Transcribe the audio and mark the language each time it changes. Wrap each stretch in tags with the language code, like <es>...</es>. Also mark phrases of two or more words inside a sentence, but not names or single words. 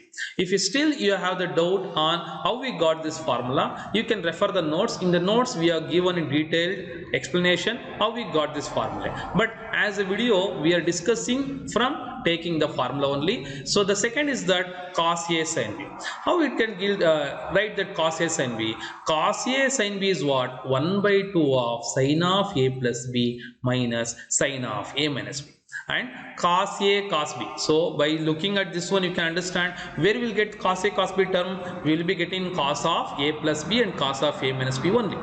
<en>If you have the doubt on how we got this formula, you can refer the notes. In the notes we are given in detailed explanation how we got this formula. But as a video we are discussing from taking the formula only. So the second is that cos A sin B. How it can write that cos A sin B? Cos A sin B is what? 1 by 2 of sin of A plus B minus sin of A minus B. And cos A cos B. So by looking at this one you can understand where we will get cos A cos B term. We will be getting cos of A plus B and cos of A minus B only.</en>